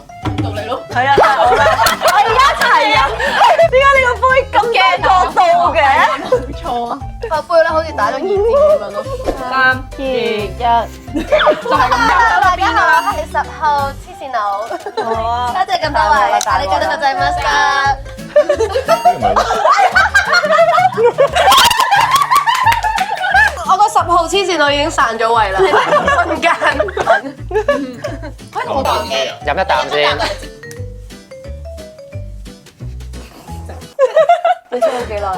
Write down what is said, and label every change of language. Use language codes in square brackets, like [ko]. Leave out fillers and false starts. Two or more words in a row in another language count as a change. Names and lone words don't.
[yue] 到你咯。係啊，真係我啦。我哋一齊飲。點解呢個杯咁多角度嘅？冇錯啊。個杯咧好似打咗熱戰咁樣咯。 3、2、1，就係咁樣。大家好，我係10號黐線佬。好啊。多謝咁多位， [ja] ありがとうございました。 [yue] 我個10號黐線佬已經散咗位啦，瞬間。可以同我講嘅。飲一啖先。你吹咗幾耐？